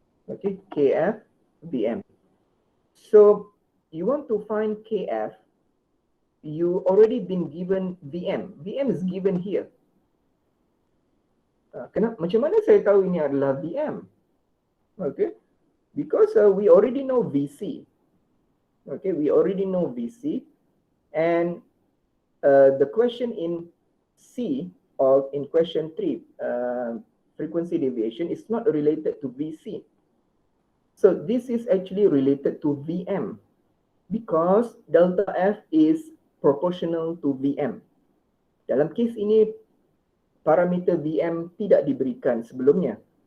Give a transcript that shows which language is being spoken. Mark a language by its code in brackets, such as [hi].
[en] Okay, Kf Vm. So you want to find Kf, you already been given Vm. Vm is given here. [ms] Macam mana saya tahu ini adalah Vm? [en] Okay, because we already know Vc. Okay, we already know Vc, and the question in C or in question 3, frequency deviation is not related to Vc. So this is actually related to Vm because delta F is proportional to Vm. [ms] Dalam kes ini, parameter Vm tidak diberikan sebelumnya.